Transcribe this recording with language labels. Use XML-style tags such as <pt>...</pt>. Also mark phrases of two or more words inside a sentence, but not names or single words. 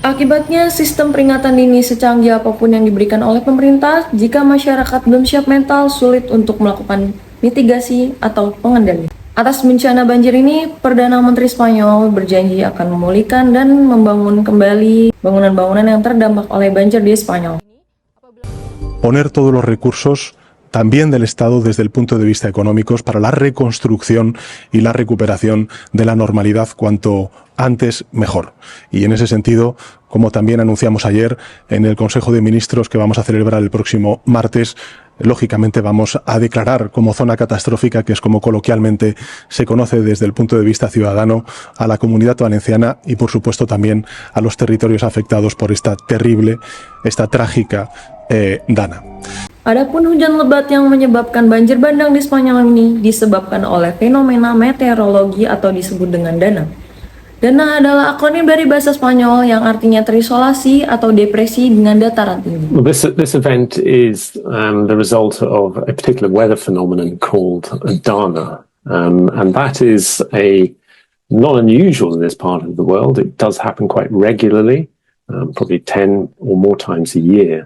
<id>Akibatnya, sistem peringatan dini secanggih apapun yang diberikan oleh pemerintah, jika masyarakat belum siap mental, sulit untuk melakukan mitigasi atau pengendalian. Atas bencana banjir ini, Perdana Menteri Spanyol berjanji akan memulihkan dan membangun kembali bangunan-bangunan yang terdampak oleh banjir di Spanyol.</id> <es>Poner todos los recursos también del Estado desde el punto de vista económicos para la reconstrucción y la recuperación de la normalidad cuanto antes mejor. Y en ese sentido, como también anunciamos ayer en el Consejo de Ministros que vamos a celebrar el próximo martes, lógicamente vamos a declarar como zona catastrófica, que es como coloquialmente se conoce desde el punto de vista ciudadano, a la Comunidad Valenciana y por supuesto también a los territorios afectados por esta terrible, esta trágica dana.</es> <id>Adapun hujan lebat yang menyebabkan banjir bandang di Spanyol ini disebabkan oleh fenomena meteorologi atau disebut dengan dana. Dana adalah akronim dari bahasa Spanyol yang artinya terisolasi atau depresi dengan dataran tinggi.</id> <en>Well, this event is the result of a particular weather phenomenon called dana, and that is not unusual in this part of the world. It does happen quite regularly, probably 10 or more times a year.</en>